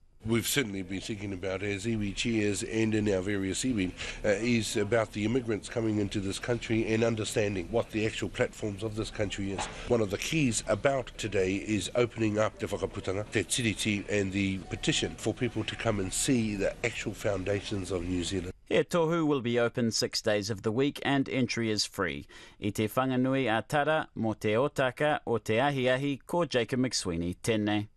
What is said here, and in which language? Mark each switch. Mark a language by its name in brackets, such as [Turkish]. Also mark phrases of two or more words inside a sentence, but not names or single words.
[English] We've certainly been thinking about, as iwi chairs and in our various iwi, is about the immigrants coming into this country and understanding what the actual platforms of this country is. One of the keys about today is opening up Te Whakaputanga, Te Tiriti and the petition for people to come and see the actual foundations of New Zealand. He Tohu will be open 6 days of the week and entry is free. [Māori] I te whanganui a tara mo te otaka o te ahiahi ko Jacob McSweeney. Tēnei.